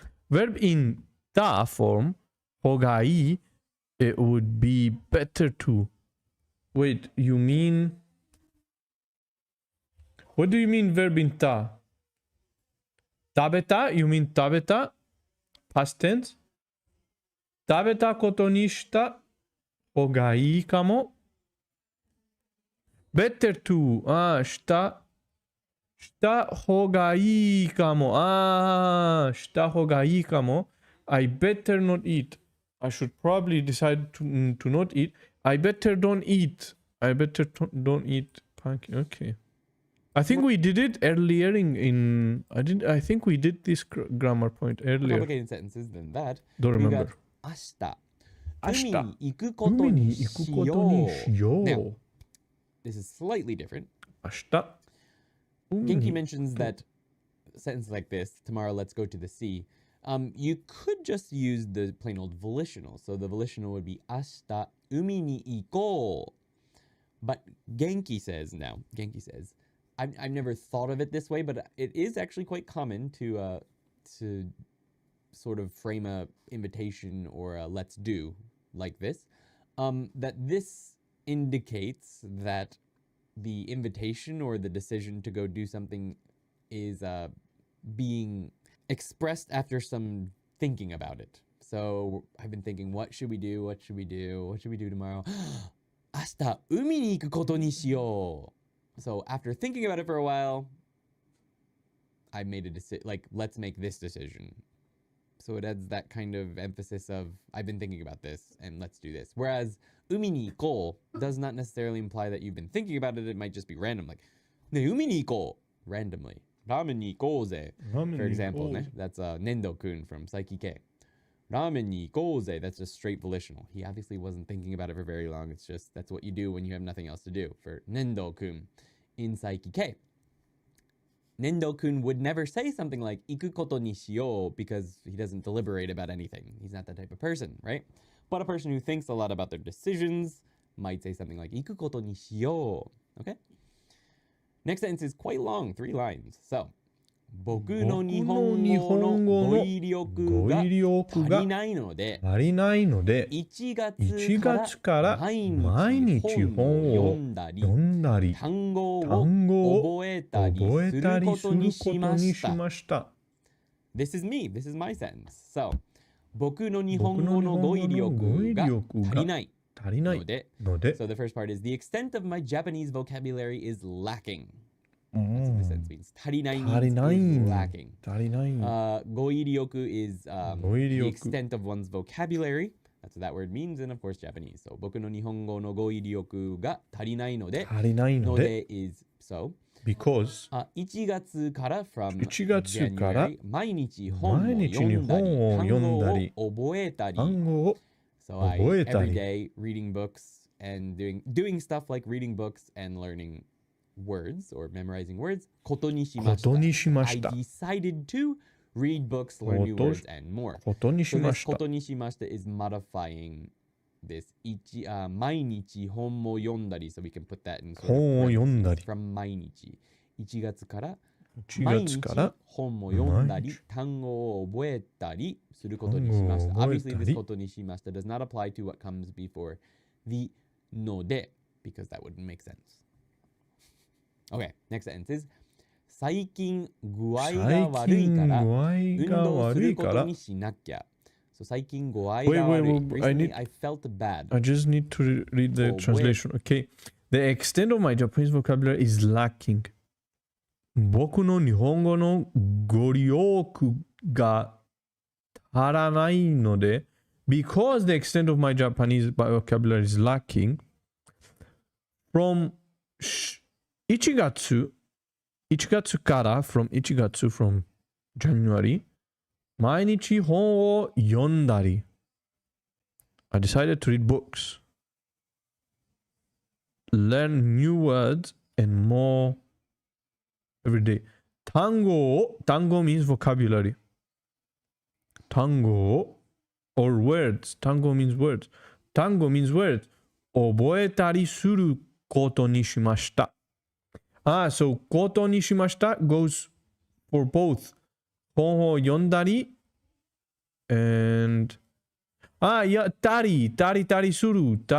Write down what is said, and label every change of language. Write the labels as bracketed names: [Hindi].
[English] Verb in ta form, [Japanese] 方がいい, [English] it would be better to. Wait, you mean... What do you mean verb in ta? [Japanese] 食べた? [English] You mean 食べた? Past tense? [Japanese] 食べたことにした方がいいかも. [English] Better to. [Japanese] した方がいいかも. した方がいいかも. [English] I better not eat. I should probably decide to not eat. I better don't eat. I better don't eat pancake. Okay. I think we did it earlier I think we did this grammar point More earlier. complicated sentences than that. Don't We remember. got 明日。 [Japanese] 明日。海に行くことにしよう。海に行くことにしよう。 [English] Now, this is slightly different. [Japanese] 明日。 [English] Genki mentions that a sentence like this, tomorrow let's go to the sea. You could just use the plain old volitional. So the volitional would be [Japanese] 明日海に行こう. [English] But Genki says, I've never thought of it this way, but it is actually quite common to sort of frame a invitation or a let's do like this. That this indicates that the invitation or the decision to go do something is being expressed after some thinking about it. So I've been thinking, what should we do? What should we do? What should we do tomorrow? [Japanese] 明日海に行くことにしよう. [English] So after thinking about it for a while, I made a decision, like, let's make this decision. So it adds that kind of emphasis of, I've been thinking about this and let's do this. Whereas [Japanese] 海に行こう [English] does not necessarily imply that you've been thinking about it. It might just be random, like, [Japanese] ね、海に行こう [English] randomly. ラーメンに行こうぜ for example, ね, that's Nendo-kun from Saiki K. [Japanese] ラーメンに行こうぜ [English] that's just straight volitional. He obviously wasn't thinking about it for very long. It's just, that's what you do when you have nothing else to do. For Nendo-kun in Saiki K. Nendo-kun would never say something like [Japanese] 行くことにしよう [English] because he doesn't deliberate about anything. He's not that type of person, right? But a person who thinks a lot about their decisions might say something like [Japanese] 行くことにしよう. [English] Okay? Next sentence is quite long, 3 lines. [Japanese] So, 僕の日本語の語彙力が足りないので、1月から毎日本を読んだり、単語を覚えたりすることにしました。 [English] This is me. This is my sentence. So, [Japanese] 僕の日本語の語彙力が足りないので、 [English] so the first part is the extent of my Japanese vocabulary is lacking. That's what the sentence means. 足りないmeans is lacking. 語彙力 is the extent of one's vocabulary. That's what that word means, and of course Japanese. So [Japanese] 僕の日本語の語彙力が足りないので、ので [English] is so. Because [Japanese] 1月から [English] from [Japanese] 1月から [English] January [Japanese] 毎日本を読んだり、単語を覚えたり。 [English] So I every day reading books and doing stuff like reading books and learning words or memorizing words. [Japanese] ことにしました。 [English] I decided to read books, learn new words, and more. [Japanese] ことにしました。ことにしました [English] is modifying this [Japanese] 毎日本も読んだり [English] so we can put that in [Japanese] 本を読んだり [English] from [Japanese] 毎日1月から毎日本も読んだり単語を覚えたりすることにしました。 [English] Obviously this ことにしました does not apply to what comes before the ので because that wouldn't make sense. Okay, next sentence is [Japanese] 最近具合が悪いから運動することにしなきゃ。 So 最近具合が悪い。 [English] Recently I felt bad. I just need to read the translation. Okay. The extent of my Japanese vocabulary is lacking. [Japanese] 僕の日本語の語力が足らないので [English] because the extent of my Japanese vocabulary is lacking from [Japanese] 1月から [English] from 1月 from January [Japanese] 毎日本を読んだり [English] I decided to read books learn new words and more every day 単語 means vocabulary 単語 or words 単語 means words 単語 means words [Japanese] 覚えたりすることにしました。 [English] So ことにしました goes for both. [Japanese] 本を読んだり [English] and [Japanese] いや、たりする。